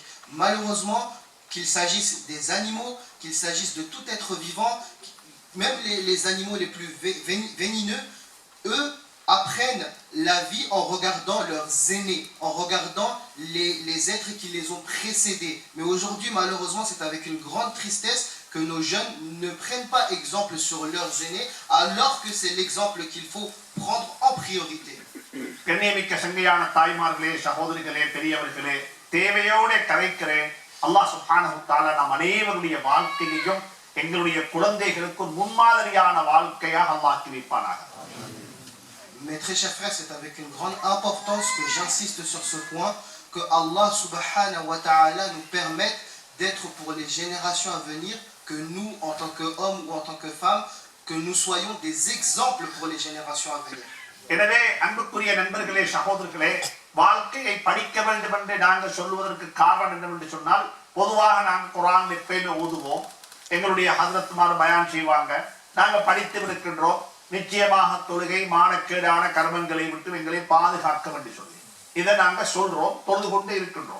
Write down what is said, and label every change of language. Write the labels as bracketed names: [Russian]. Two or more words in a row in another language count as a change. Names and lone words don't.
[French] Malheureusement, qu'il s'agisse des animaux, qu'il s'agisse de tout être vivant, même les animaux les plus vénineux, eux apprennent la vie en regardant leurs aînés, en regardant les êtres qui les ont précédés. Mais aujourd'hui, malheureusement, c'est avec une grande tristesse que nos jeunes ne prennent pas exemple sur leurs aînés, alors que c'est l'exemple qu'il faut prendre en priorité. [Tamil] கண்ணியமிக்க சங்கையான தாய்மார்களே, சகோதரிகளே, பெரியவர்களே, தேவையோட கரைக்கிறேன். [Arabic] الله سبحانه و تعالى [Tamil] நம் அனைவருடைய வாழ்க்கையையும் எங்களுடைய குழந்தைகளுக்கு முன்மாதிரியான வாழ்க்கையாக அல்லாஹ் ஆக்கி வைப்பானாக. [French] Mes très chers frères, c'est avec une grande importance que j'insiste sur ce point, que [Arabic] الله سبحانه و تعالى [French] nous permette d'être pour les générations à venir, que nous, en tant qu'hommes ou en tant que femmes, que nous soyons des exemples pour les générations à venir. [Tamil] எனவே அன்புக்குரிய நண்பர்களே, சகோதரர்களே, வாழ்க்கையை படிக்க வேண்டும் என்று நாங்கள் சொல்வதற்கு காரணம் என்னவென்று சொன்னால், பொதுவாக நாங்கள் குர்ஆன் எப்பயுமே ஓதுவோம், எங்களுடைய ஹஜ்ரத்மார் பயான் செய்வாங்க, நாங்கள் படித்து இருக்கின்றோம், நிச்சயமாக தொழுகை மானக்கேடான கர்மங்களை விட்டு எங்களை பாதுகாக்க வேண்டும் சொல்லி இதை நாங்கள் சொல்றோம், தொழுது கொண்டு இருக்கின்றோம்.